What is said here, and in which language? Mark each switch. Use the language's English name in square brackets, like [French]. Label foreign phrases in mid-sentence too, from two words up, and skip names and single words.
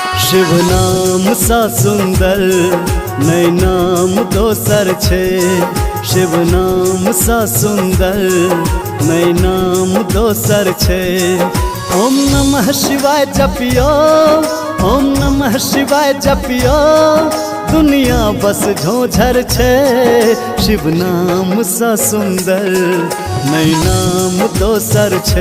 [Maithili] शिव नाम सा सुंदर नै नाम दोसर छे। शिव नाम सा सुंदर नै नाम दोसर छे। [Sanskrit] ओम नमः शिवाय [Maithili] जपियो, [Sanskrit] ओम नमः शिवाय [Maithili] जपियो, दुनिया बस झोझर छे। शिव नाम सा सुंदर नै नाम दोसर छे।